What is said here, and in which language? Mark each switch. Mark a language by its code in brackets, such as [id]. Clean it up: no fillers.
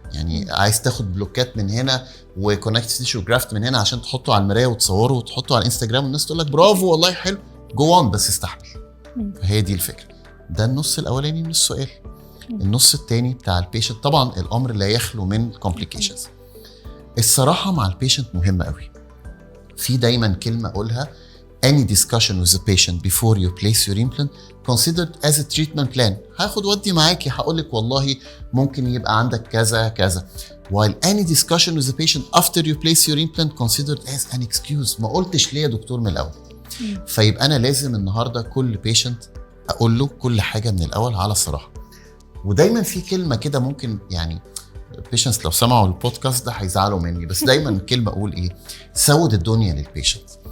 [ar] يعني عايز تاخد بلوكات من هنا وكونكت تيشو جرافت من هنا عشان تحطه على المرايه وتصوره وتحطه على الانستجرام والناس تقول لك برافو والله حلو، جو اون، بس استحمل. هي دي الفكره. ده النص الاولاني من السؤال. النص الثاني بتاع البيشنت، طبعا الامر لا يخلو من كومبليكيشنز. الصراحه مع البيشنت مهمه قوي. في دايما كلمه اقولها، [en] any discussion with the patient before you place your implant considered as a treatment plan. [ar] هاخد ودي معاكي، هقولك والله ممكن يبقى عندك كذا كذا. [en] while any discussion with the patient after you place your implant considered as an excuse. [ar] ما قلتش ليه يا دكتور من الأول. فيبقى أنا لازم النهاردة كل patient أقول له كل حاجة من الأول على صراحة. ودايما في كلمة كده ممكن يعني patients لو سمعوا البودكاست ده هيزعلوا مني، بس دايما كلمة أقول إيه؟ سود الدنيا للبيشنت.